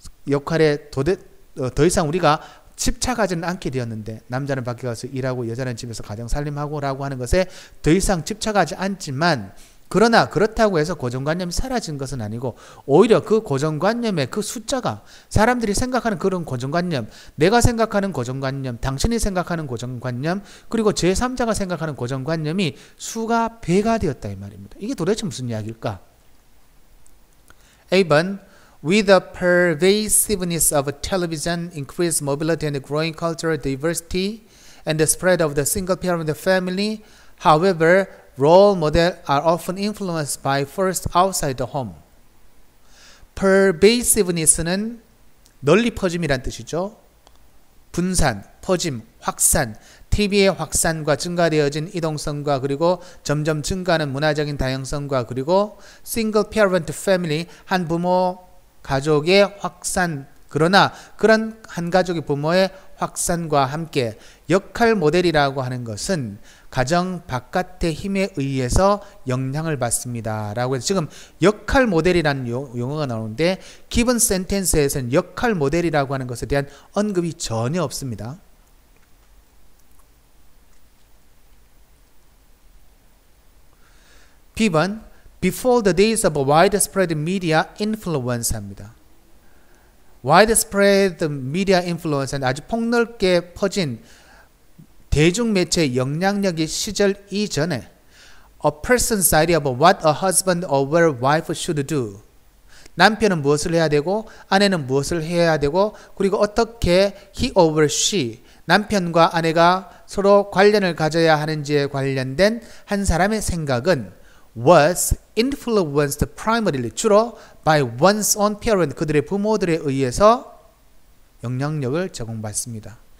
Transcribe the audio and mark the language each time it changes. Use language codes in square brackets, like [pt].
[ko] 역할에 더 이상 우리가 집착하지는 않게 되었는데, 남자는 밖에 가서 일하고 여자는 집에서 가정 살림하고 라고 하는 것에 더 이상 집착하지 않지만, 그러나 그렇다고 해서 고정관념이 사라진 것은 아니고 오히려 그 고정관념의 그 숫자가, 사람들이 생각하는 그런 고정관념, 내가 생각하는 고정관념, 당신이 생각하는 고정관념, 그리고 제3자가 생각하는 고정관념이 수가 배가 되었다 이 말입니다. 이게 도대체 무슨 이야기일까? A번 [en] With the pervasiveness of television, increased mobility and growing cultural diversity, and the spread of the single-parent family, however, role models are often influenced by forces outside the home. [ko] pervasiveness는 널리 퍼짐이란 뜻이죠. 분산, 퍼짐, 확산, TV의 확산과 증가되어진 이동성과 그리고 점점 증가하는 문화적인 다양성과 그리고 single parent family, 한 부모 가족의 확산, 그러나 그런 한 가족의 부모의 확산과 함께 역할 모델이라고 하는 것은 가정 바깥의 힘에 의해서 영향을 받습니다. 라고 해서 지금 역할 모델이라는 용어가 나오는데 given sentence에서는 역할 모델이라고 하는 것에 대한 언급이 전혀 없습니다. B번 [en] Before the days of widespread media influence 합니다. [ko] widespread media influence는 아주 폭넓게 퍼진 대중매체의 영향력의 시절 이전에 [en] a person's idea of what a husband or wife should do. [ko] 남편은 무엇을 해야 되고 아내는 무엇을 해야 되고 그리고 어떻게 he or she, 남편과 아내가 서로 관련을 가져야 하는지에 관련된 한 사람의 생각은 [en] was influenced primarily, [ko] 주로 [en] by one's own parent, [ko] 그들의 부모들에 의해서 영향력을 제공받습니다.